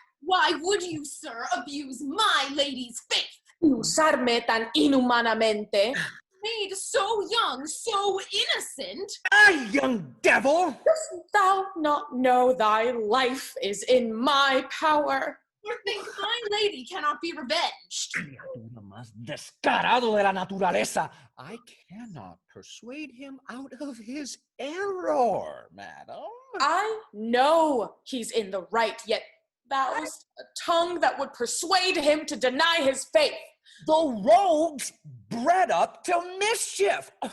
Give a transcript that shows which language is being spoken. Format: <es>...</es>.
<en>Why would you, sir, abuse my lady's faith?</en> <es>Usarme tan inhumanamente.</es> <en>Made so young, so innocent. Ah, young devil! Dost thou not know thy life is in my power? Or think my lady cannot be revenged?</en> <es>Criatura más descarado de la naturaleza.</es> <en>I cannot persuade him out of his error, madam. I know he's in the right, yet thou'st a tongue that would persuade him to deny his faith. The rogues bred up to mischief.</en>